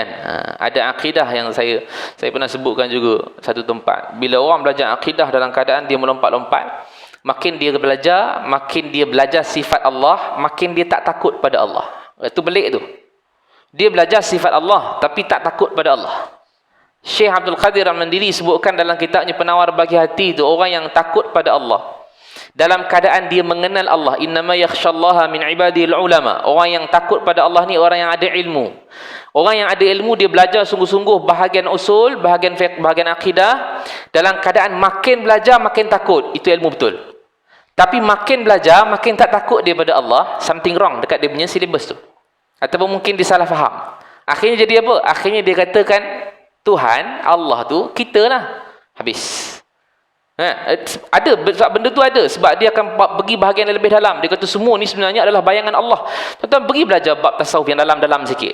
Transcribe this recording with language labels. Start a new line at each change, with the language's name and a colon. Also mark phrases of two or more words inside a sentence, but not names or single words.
Malay: Ada akidah yang saya pernah sebutkan juga satu tempat. Bila orang belajar akidah dalam keadaan dia melompat-lompat, makin dia belajar sifat Allah, makin dia tak takut pada Allah. Itu pelik tu. Dia belajar sifat Allah tapi tak takut pada Allah. Syekh Abdul Qadir Al-Mandiri sebutkan dalam kitabnya Penawar Bagi Hati itu, orang yang takut pada Allah dalam keadaan dia mengenal Allah,
Arabic: إنما يخشى الله من عباد العلماء.
Malay: Orang yang takut pada Allah ni orang yang ada ilmu. Orang yang ada ilmu, dia belajar sungguh-sungguh bahagian usul, bahagian fiqh, bahagian akidah. Dalam keadaan makin belajar makin takut, itu ilmu betul. Tapi makin belajar makin tak takut dia pada Allah,
English: something wrong
Malay: dekat dia punya silibus tu. Ataupun mungkin dia salah faham. Akhirnya jadi apa? Akhirnya dia katakan Tuhan, Allah tu kita lah. Habis. Ada sebab benda tu ada, sebab dia akan pergi bahagian yang lebih dalam. Dia kata semua ni sebenarnya adalah bayangan Allah. Tuan-tuan pergi belajar bab tasawuf yang dalam-dalam sikit.